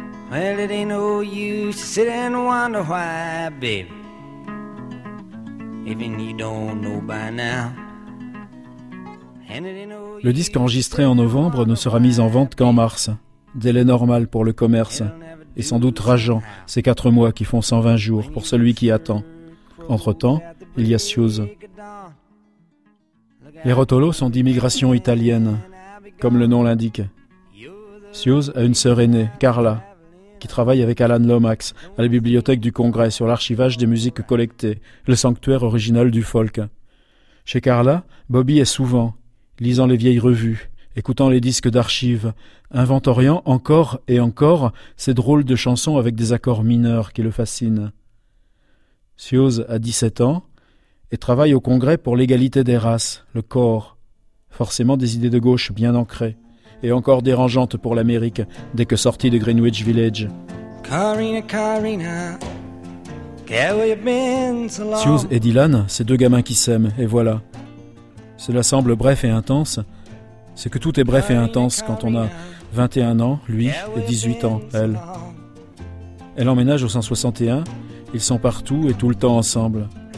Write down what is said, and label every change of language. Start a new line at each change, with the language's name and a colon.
English: Well, it ain't no use to sit and wonder why, baby. Even you don't know by now.
French: Le disque enregistré en novembre ne sera mis en vente qu'en mars. Délai normal pour le commerce. Et sans doute rageant, ces 4 mois qui font 120 jours pour celui qui attend. Entre-temps, il y a Siouz. Les Rotolo sont d'immigration italienne, comme le nom l'indique. Siouz a une sœur aînée, Carla, qui travaille avec Alan Lomax à la Bibliothèque du Congrès sur l'archivage des musiques collectées, le sanctuaire original du folk. Chez Carla, Bobby est souvent, lisant les vieilles revues, écoutant les disques d'archives, inventoriant encore et encore ces drôles de chansons avec des accords mineurs qui le fascinent. Siouz a 17 ans et travaille au Congrès pour l'égalité des races, le corps. Forcément des idées de gauche bien ancrées et encore dérangeantes pour l'Amérique dès que sortie de Greenwich Village.
English: Carina, Carina, get where you've been so long.
French: Siouz et Dylan, ces 2 gamins qui s'aiment, et voilà. Cela semble bref et intense. C'est que tout est bref et intense quand on a 21 ans, lui, et 18 ans, elle. Elle emménage au 161, ils sont partout et tout le temps ensemble.